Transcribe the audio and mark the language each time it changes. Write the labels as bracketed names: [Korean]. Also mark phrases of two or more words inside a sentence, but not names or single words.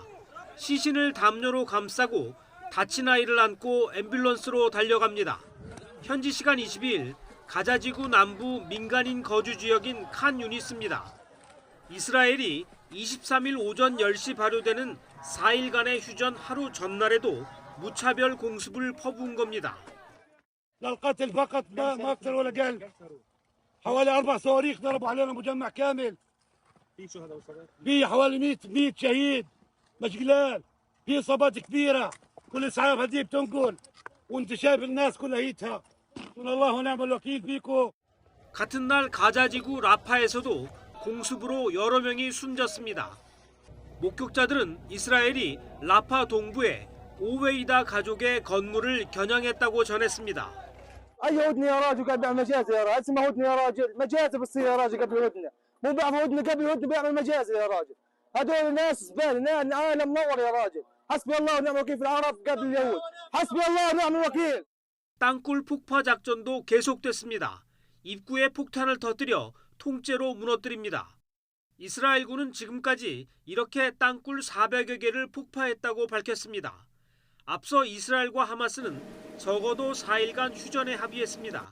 [Korean] 시신을 담요로 감싸고 다친 아이를 안고 앰뷸런스로 달려갑니다. 현지 시간 22일 가자지구 남부 민간인 거주 지역인 칸 유니스입니다. 이스라엘이 23일 오전 10시 발효되는 4일간의 휴전 하루 전날에도 무차별 공습을 퍼부은 겁니다. [Arabic] للقتل فقط ما اكثر ولا اقل حوالي 4 صواريخ ضربوا علينا مجمع كامل في حوالي 100 شهيد مش قلال في اصابات كبيره كل اسعاف هذه بتنقل وانت شايف الناس كلها هيتها والله ونعم الوكيل فيكم. [Korean] 같은 날 가자지구 라파에서도 공습으로 여러 명이 숨졌습니다. 목격자들은 이스라엘이 라파 동부에 오웨이다 가족의 건물을 겨냥했다고 전했습니다. [Arabic] اي هدنه يا راجل قاعد بيعمل مجازر يا راجل اسمه هدنه يا راجل مجازر بتصير يا راجل قبل هدنه مو بيعمل هدنه قبل هدنه بيعمل مجازر يا راجل هذول ناس زباله العالم منور يا راجل حسبي الله ونعم الوكيل في العرب قبل اليهود حسبي الله ونعم الوكيل. [Korean] 땅굴 폭파 작전도 계속됐습니다. 입구에 폭탄을 터뜨려 통째로 무너뜨립니다. 이스라엘군은 지금까지 이렇게 땅굴 400여 개를 폭파했다고 밝혔습니다. 앞서 이스라엘과 하마스는 적어도 4일간 휴전에 합의했습니다.